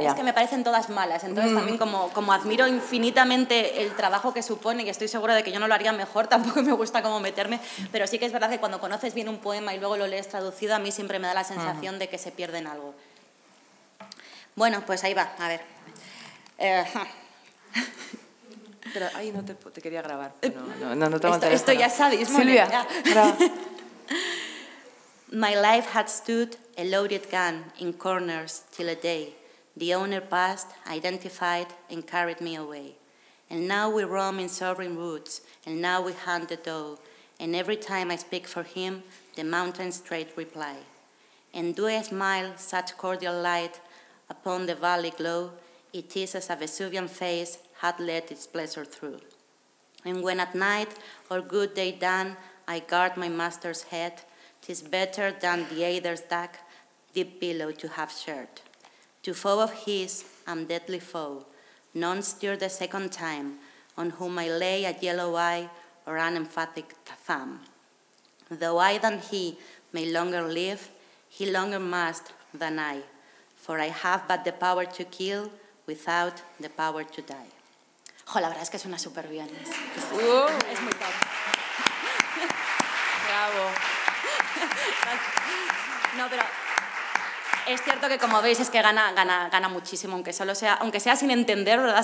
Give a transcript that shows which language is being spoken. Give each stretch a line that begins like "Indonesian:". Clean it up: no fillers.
Spanish: es que me parecen todas malas. Entonces también como admiro infinitamente el trabajo que supone, y estoy segura de que yo no lo haría mejor, tampoco me gusta como meterme, pero sí que es verdad que cuando conoces bien un poema y luego lo lees traducido, a mí siempre me da la sensación de que se pierde en algo. Bueno, pues ahí va, a ver. Pero, no te quería grabar. No te Esto ya es sadismo. Silvia, graba.
English: My life had stood a loaded gun in corners till a day. The owner passed, identified, and carried me away. And now we roam in soaring woods, and now we hunt the doe. And every time I speak for him, the mountains straight reply. And do I smile such cordial light upon the valley glow? It is as a Vesuvian face had let its pleasure through. And when at night or good day done, I guard my master's head, 'tis better than the eider's duck, deep pillow to have shared. To foe of his, I'm deadly foe, none stir the second time, on whom I lay a yellow eye or an emphatic thumb. Though I than he may longer live, he longer must than I, for I have but the power to kill without the power to die.
Spanish: Jo, la verdad es que suena súper bien. Es muy top. Bravo. No, pero es cierto que como veis es que gana muchísimo, aunque sea sin entender, ¿verdad?